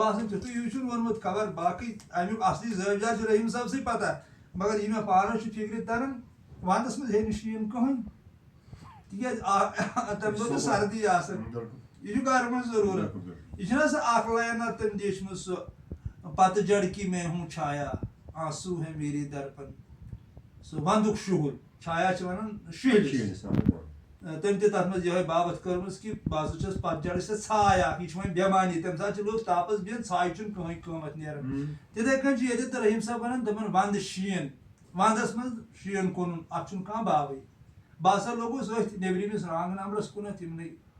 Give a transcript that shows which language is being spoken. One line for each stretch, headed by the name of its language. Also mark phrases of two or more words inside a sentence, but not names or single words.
Kashmiri: باسان تیُتھُے یہِ چھُنہٕ ووٚنمُت خبر باقٕے اَمیُک اَصلی زٲوجار چھُ رحیم صٲبسٕے پَتہ مگر یہِ مےٚ پانَس چھُ فِکرِ تَران وَندَس منٛز ہے نہٕ شیٖن کٕہٕنۍ تِکیٛازِ تَمہِ دۄہ چھِ سردی آسان یہِ چھُ گرمٕچ ضروٗرت یہِ چھِنہ سۄ اکھ لاینا تٔمۍ لیٖچھمٕژ سُہ پتہٕ
Urdu: جڑکی میں ہوں چھایا آنسو ہے میری درپن
Kashmiri: سُہ وَندُک شُہُل چھایا چھِ وَنان شُہلِس تٔمۍ تہِ تَتھ منٛز یِہوے بابت کٔرمٕژ کہِ بہٕ ہسا چھَس پتجَڑٕچ سۄ ژھاے اکھ یہِ چھُ وۄنۍ بٮ۪مانی تَمہِ ساتہٕ چھِ لُکھ تاپَس بِہِتھ ژھاے چھُنہٕ کٕہٕنۍ قۭمَتھ نیران تِتھَے کٔنۍ چھُ ییٚتہِ تہٕ رحیم صٲب وَنان دَپان وَندٕ شیٖن وَندَس منٛز شیٖن کُنُن اَتھ چھُنہٕ کانٛہہ باوٕے بہٕ ہسا لوٚگُس أتھۍ نیٚبرِمِس رانٛگ نمبرَس کُنَتھ یِمنٕے